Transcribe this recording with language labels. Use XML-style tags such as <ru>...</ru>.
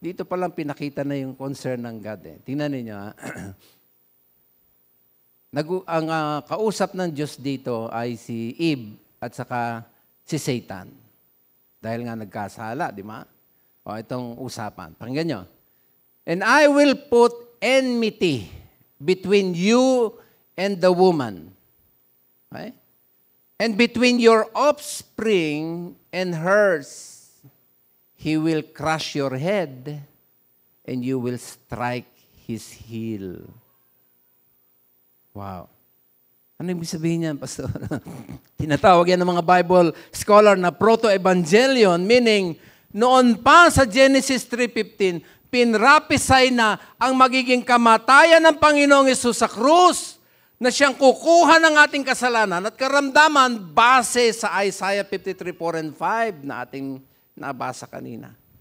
<tl>Dito palang pinakita na yung concern ng God. Tingnan ninyo. Ang kausap ng Diyos dito ay si Eve at saka si Satan. Dahil nga nagkasala, di ba? O itong usapan. Pakinggan nyo.</tl> <en>And I will put enmity between you and the woman. Okay? And between your offspring and hers. He will crush your head, and you will strike his heel.</en> <tl>Wow. Ano ibig sabihin niyan, Pastor? Tinatawag yan ng mga Bible scholar na proto-evangelion, meaning, noon pa sa Genesis 3:15, pinrapisay na ang magiging kamatayan ng Panginoong Hesus sa krus, na siyang kukuha ng ating kasalanan at karamdaman base sa Isaiah 53:4 and 5 na ating nabasa kanina.</tl>